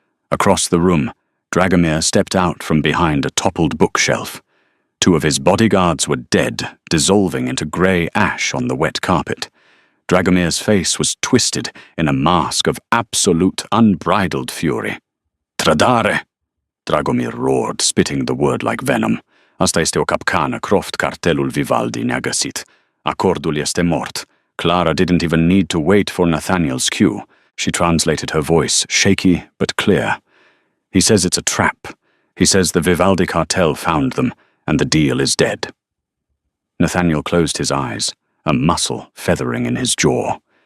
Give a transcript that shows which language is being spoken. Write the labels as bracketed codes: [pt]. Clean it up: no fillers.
[en] Across the room, Dragomir stepped out from behind a toppled bookshelf. Two of his bodyguards were dead, dissolving into grey ash on the wet carpet. Dragomir's face was twisted in a mask of absolute, unbridled fury. [ro] "Tradare!" [en] Dragomir roared, spitting the word like venom. [ro] "Asta este o capcană, croft cartelul Vivaldi ne-a găsit. Acordul este mort." [en] Clara didn't even need to wait for Nathaniel's cue. She translated her voice, shaky but clear. "He says it's a trap. He says the Vivaldi cartel found them, and the deal is dead." Nathaniel closed his eyes, a muscle feathering in his jaw.